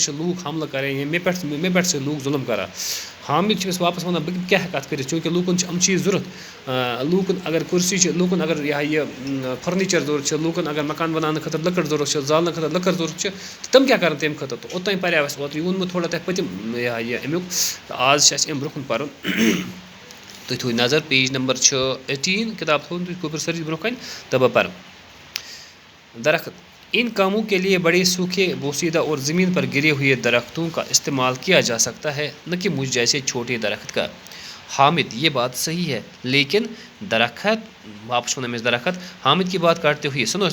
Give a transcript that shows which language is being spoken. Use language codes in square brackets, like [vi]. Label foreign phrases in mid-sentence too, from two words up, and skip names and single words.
[ks] چھِ لوٗکھ حملہٕ کَران یا مےٚ پٮ۪ٹھ چھِ لوٗکھ ظُلم کَران حامد چھِ أمِس واپَس وَنان بہٕ کیٛاہ ہٮ۪کہٕ اَتھ کٔرِتھ چوٗنٛکہِ لوٗکَن چھِ یِم چیٖز ضوٚرَتھ لوٗکَن اگر کُرسی چھِ لوٗکَن اگر یہِ فٔرنیٖچَر ضوٚرَتھ چھِ لوٗکَن اگر مکان بناونہٕ خٲطرٕ لٔکٕر ضوٚرَتھ چھِ زالنہٕ خٲطرٕ لٔکٕر ضوٚرَتھ چھِ تہٕ تِم کیٛاہ کَرَن تمہِ خٲطرٕ تہٕ اوٚتانۍ پَریو اَسہِ اوترٕ یہِ ووٚنمُت تھوڑا تۄہہِ پٔتِم یہِ امیُک تہٕ آز چھِ اَسہِ اَمہِ برونٛہہ کُن پَرُن تُہۍ تھٲیِو نظر [en] page number [ks] چھُ 18 کِتاب تھٲوٕن تُہۍ گوٚبُر سٲری برونٛہہ کَنہِ تہٕ بہٕ پَرٕ [ur] درخت ان کاموں کے لیے بڑے سوکھے بوسیدہ اور زمین پر گرے ہوئے درختوں کا استعمال کیا جا سکتا ہے نہ کہ مجھ جیسے چھوٹے درخت کا حامد یہ بات صحیح ہے لیکن درخت واپس درخت حامد کی بات کاٹتے ہوئے سنو